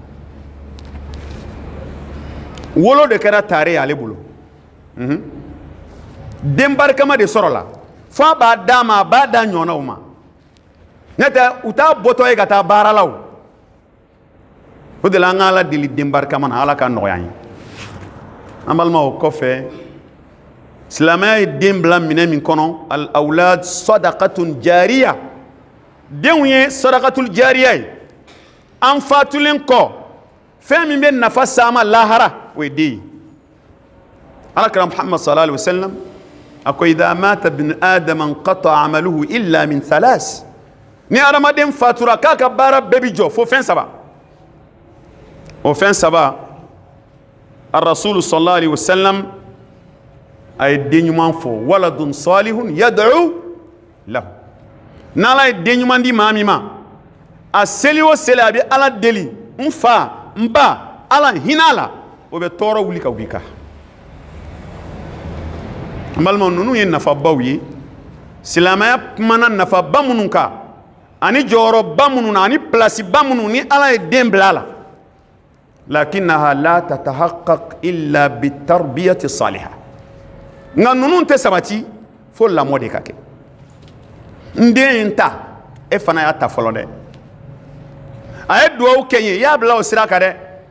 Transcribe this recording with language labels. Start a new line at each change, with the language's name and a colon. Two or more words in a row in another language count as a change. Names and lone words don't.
Bambara: wolo de kɛra tare ye ale bolo den barikama de sɔrɔla fo a b'a d'a ma a b'a da ɲɔgɔnnaw ma n'o tɛ u t'a bɔtɔ ye ka taa baara la o de la an ka ala deli den barikama na ala ka nɔgɔya an ye an balimaw o kɔfɛ silamɛya ye den bila minɛ min kɔnɔ
Arabic: الأولاد صدقة جارية
Bambara: denw ye
Arabic: الصدقة الجارية
Bambara: ye an fatulen kɔ fɛn min bɛ nafa s'a ma lahara o ye den ye alakira muhammad
Arabic: صلى الله عليه و
Bambara: sallam ako
Arabic: إذا مات ابن آدم انقطع عمله إلا من ثلاث
Bambara: ni adamaden fatura k'a ka baara bɛɛ bi jɔ fo fɛn saba o fɛn saba ar-rasul
Arabic: صلى الله عليه وسلم
Bambara: a ye den ɲuman fɔ
Arabic: ولد صالح يدعو له
Bambara: n'ala ye den ɲuman di maa min ma a seli o seli a bɛ ala deli n fa n ba ala hinɛ a la o bɛ tɔɔrɔ wuli ka wuli kan n balimaw ninnu ye nafabaw ye silamɛya kumana nafaba minnu kan ani jɔyɔrɔba minnu na ani pilasiba minnu ni ala ye den bila a la
Arabic: لكنها لا تتحقق إلا بتربية صالحة
Bambara: nka ninnu tɛ sabati fo lamɔ de ka kɛ n den ye n ta e fana y'a ta fɔlɔ dɛ a ye duwawu kɛ n ye i y'a bila o sira kan dɛ